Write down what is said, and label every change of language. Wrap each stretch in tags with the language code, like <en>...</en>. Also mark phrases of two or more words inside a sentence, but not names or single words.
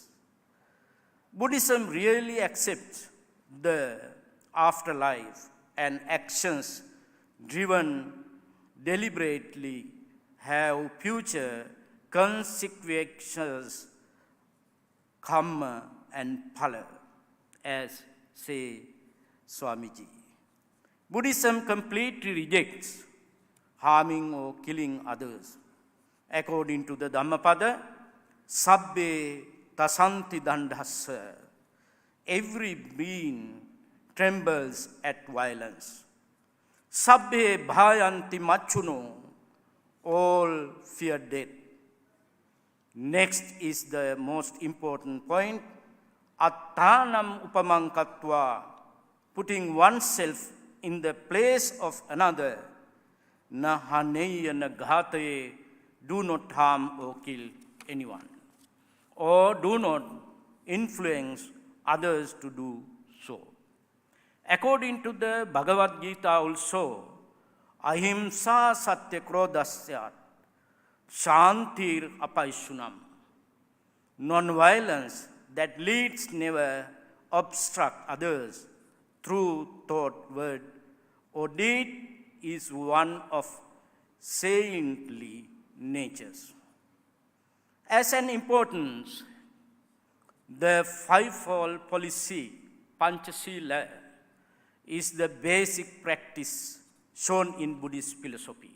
<en>Buddhism really accepts the afterlife, and actions driven deliberately have future consequences, karma and phala, as say Swamiji. Buddhism completely rejects harming or killing others. According to the Dhammapada,</en> <pi>sabbe tasanti dandhassa,</pi> <en>every being trembles at violence.</en> <pi>Sabbe bhayanti machuno,</pi> <en>all fear death. Next is the most important point,</en> <pi>attanam upamankatva,</pi> <en>putting oneself in the place of another.</en> <pi>Na haneya na ghataye,</pi> <en>do not harm or kill anyone, or do not influence others to do so. According to the Bhagavad Gita also,</en> <sa>ahimsa satya krodhasyat, shantir apaishunam.</sa> <en>Non-violence that leads never obstruct others through thought, word, or deed is one of saintly natures. As an importance, the fivefold policy, Panchasila, is the basic practice shown in Buddhist philosophy.</en>